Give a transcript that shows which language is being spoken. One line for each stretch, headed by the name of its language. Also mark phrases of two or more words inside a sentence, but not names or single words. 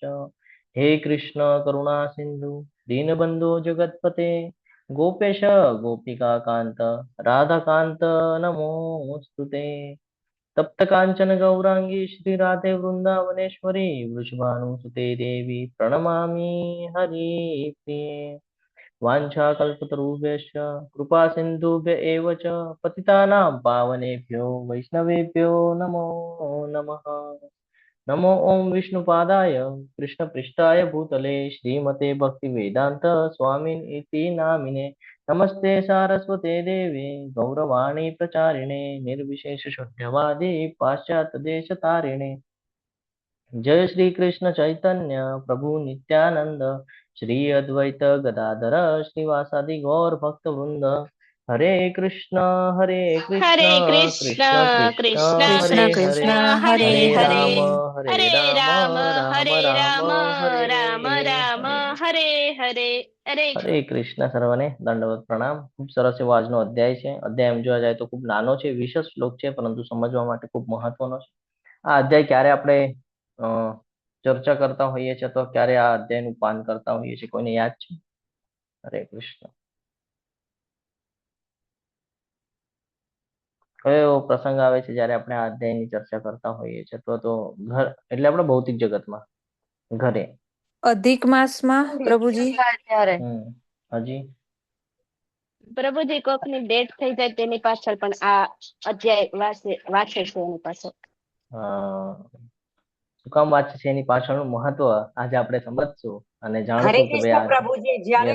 Sanskrit: હે કૃષ્ણ કરુણા સિંધુ દીનબંધુ જગતપતે ગોપેશ ગોપિકા કાંત રાધાકાંત નમોસ્તુતે. તપ્ત કાંચન ગૌરાંગી શ્રી રાધે વૃંદાવનેશ્વરી વૃષભાનુસુતે દેવી પ્रणमामि हरिप्रिये. वाञ्छाकल्पतरुभ्यश्च कृपा सिन्धुभ्य एव च पतितानां पावनेभ्यो वैष्णवेभ्यो नमो नमः. नमो ओं विष्णुपादाय कृष्णपृष्ठाय भूतले श्रीमते भक्तिवेदान्त स्वामिन् इति नामिने. नमस्ते सारस्वते देवे गौरवाणी प्रचारिणे निर्विशेष शून्यवादी पाश्चात्यदेशतारिणे. जय श्री कृष्ण चैतन्य प्रभु नित्यानंद श्री अद्वैत गदाधर श्रीवासादि गौर भक्त वृंद. हरे कृष्ण हरे कृष्ण कृष्ण कृष्ण कृष्ण हरे कृष्ण हरे कृष्ण कृष्ण हरे हरे हरे हरे राम हरे। हरे हरे राम राम राम हरे राम राम हरे राम राम हरे. हरे हरे हरे
Gujarati: હરે કૃષ્ણ સર્વને દંડવત પ્રણામ. ખૂબ સરસ એવો આજનો અધ્યાય છે. અધ્યાય એમ જોવા જાય તો ખૂબ નાનો છે, 20 શ્લોક છે, પરંતુ સમજવા માટે ખૂબ મહત્વનો છે. આ અધ્યાય ક્યારે આપણે અ, ચર્ચા કરતા હોઈએ છીએ તો ક્યારે આ અધ્યાયનું પાન કરતા હોઈએ છીએ, કોઈને યાદ છે? હરે કૃષ્ણ. કયો એવો પ્રસંગ આવે છે જ્યારે આપણે આ અધ્યાયની ચર્ચા કરતા હોઈએ છીએ? તો ઘર એટલે આપણે ભૌતિક જગતમાં ઘરે.
Hindi: अधिक मास में प्रभुजी।
Gujarati: હજી પ્રભુજી કોકની ડેટ થઈ જાય તેની પાછળ પણ આ અધ્યાય વાંચે છે એની પાછળ. શું કામ વાંચે છે એની પાછળનું મહત્વ આજે આપણે સમજશું અને હરે જાણશું કે ભાઈ કૃષ્ણ પ્રભુજી જ્યારે